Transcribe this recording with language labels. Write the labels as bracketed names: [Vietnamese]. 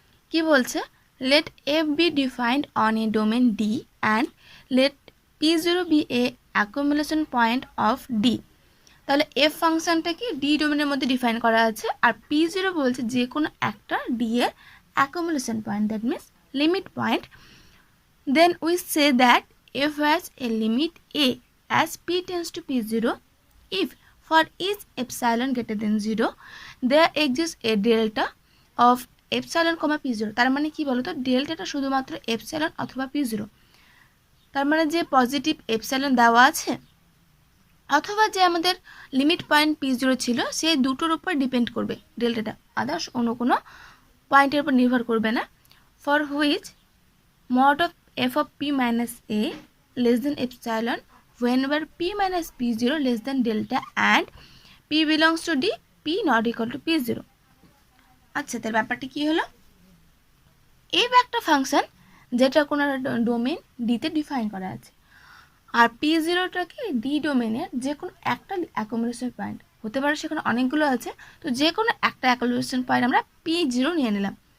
[Bangla] কি বলছে, [English] Let F be defined on a domain D and let P zero be a accumulation point of D. [Bangla] তাহলে F ফাংশনটা কি D ডোমেনের মধ্যে ডিফাইন করা আছে, আর পি জিরো বলছে যে কোনো একটা ডি এর accumulation point, [English] That means limit point. Then we say that F has a limit a as p tends to p0 if for each epsilon greater than 0 there exists a delta of epsilon p0। [Bangla] তার মানে কি বলতো, ডেল্টাটা শুধুমাত্র epsilon অথবা p0, তার মানে যে positive epsilon দেওয়া আছে অথবা যে আমাদের লিমিট পয়েন্ট p0 ছিল সেই দুটোর উপর ডিপেন্ড করবে ডেল্টাটা, আদার্স অন্য কোনো পয়েন্টের উপর নির্ভর করবে না। [English] For which mod of f of p minus a less than epsilon whenever p minus p0 less than delta and p belongs to d, p not equal to p0। [Bangla] আচ্ছা, তার ব্যাপারটা কি হলো, এফ একটা ফাংশন যেটা কোনো domain ডিতে define করা আছে, আর পি জিরোটাকে ডি ডোমেনের যে কোনো একটা অ্যাকোমোডেশন পয়েন্ট হতে পারে, সেখানে অনেকগুলো আছে, তো যে কোনো একটা অ্যাকোমোডেশন পয়েন্ট আমরা পি জিরো নিয়ে নিলাম।